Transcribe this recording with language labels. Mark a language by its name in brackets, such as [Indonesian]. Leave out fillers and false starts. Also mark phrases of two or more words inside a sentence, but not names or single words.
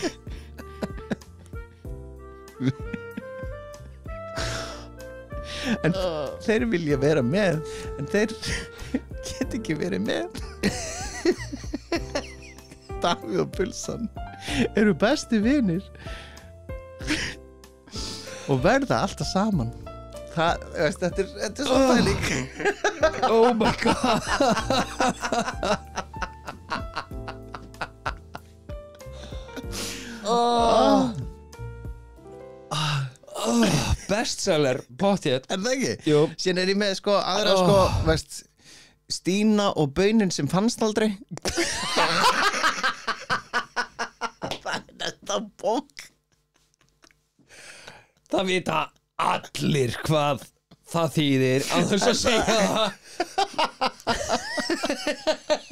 [Icelandic] en þeir vilja vera með en þeir get ekki verið með Davíð og pulsan eru besti vinir og verða alltaf saman þetta er svo pæling [English] Oh my god bestseller potið [Icelandic] Er það ekki? Jú. Síðan er ég með sko aðra Stína og baunin sem fannst aldrei Það er þetta bók Það vita allir hvað það þýðir án þess að segja það